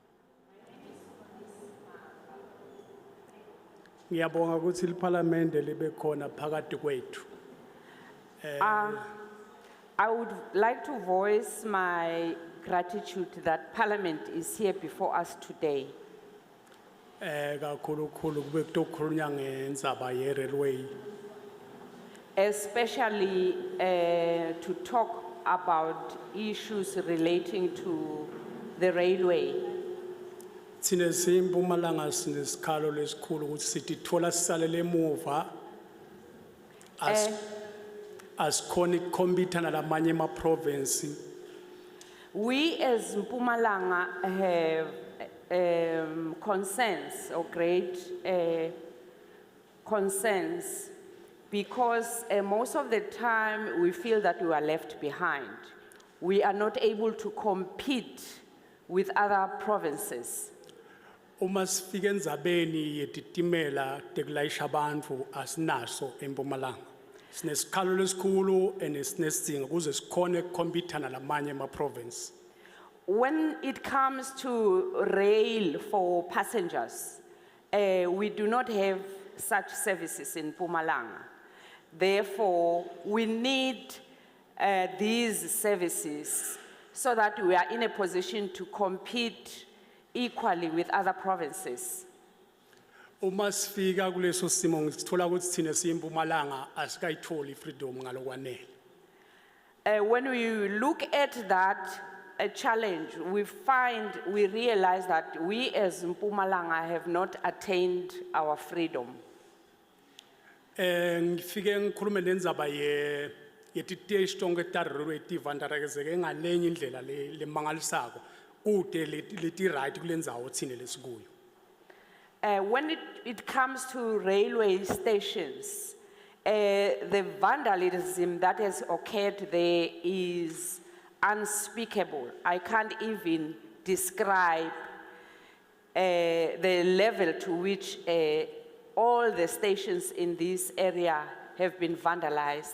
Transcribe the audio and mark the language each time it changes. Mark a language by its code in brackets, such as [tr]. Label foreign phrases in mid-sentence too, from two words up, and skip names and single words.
[ss] Ngiyabonga ukuthi iParliament libe khona phakathi kwethu. [en] I would like to voice my gratitude that Parliament is here before us today. [ss] Kakhulu kube kutokhulunywa ngendzaba ye railway. [en] Especially to talk about issues relating to the railway. [ss] Thine siMpumalanga sinesikhalo lesikhulu ukuthi sithi thola sisalele emuva asikhona ukukhompitha nalamanye ama province. [en] We as Mpumalanga have concerns or great concerns because most of the time we feel that we are left behind. We are not able to compete with other provinces. [ss] Uma sifike endzabeni yetitimela tekulayisha abantu asinaso eMpumalanga. Sinesikhalo lesikhulu sinesidingo kuze sikhone ukukhompitha nalamanye ama province. [en] When it comes to rail for passengers, we do not have such services in Mpumalanga. Therefore, we need these services so that we are in a position to compete equally with other provinces. [ss] Uma sifika kuleso simo ngithola ukuthi thina siMpumalanga asikayitholi freedom ngalokwanele. [en] When we look at that challenge, we realize that we as Mpumalanga have not attained our freedom. [ss] Ngifike ngikhulume nenzaba yetiteshi tonke ta railway tivandarekezeke ngalenye indlela lemangalisako kude leti right kulendzawo thine lesikuyo. [en] When it comes to railway stations, the vandalism that has occurred there is unspeakable. I can't even describe the level to which all the stations in this area have been vandalized.